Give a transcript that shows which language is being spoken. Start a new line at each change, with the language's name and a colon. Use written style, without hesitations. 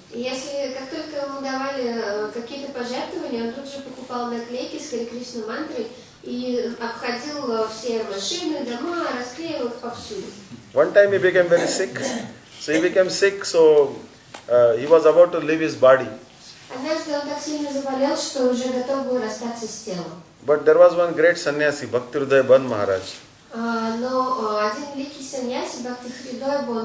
Russian: Если как только ему давали какие-то пожертвования, он тут же покупал наклейки с Харе Кришна мантрой и обходил все машины, дома, расклеил их повсюду.
English: One time he became very sick. So he became sick, so he was about to leave his body.
Russian: Однажды он так сильно заболел, что уже готов был расстаться с телом.
English: But there was one great sannyasi, Bhaktivinoda Maharaj.
Russian: Но один великий саньяси, Бхактиведантой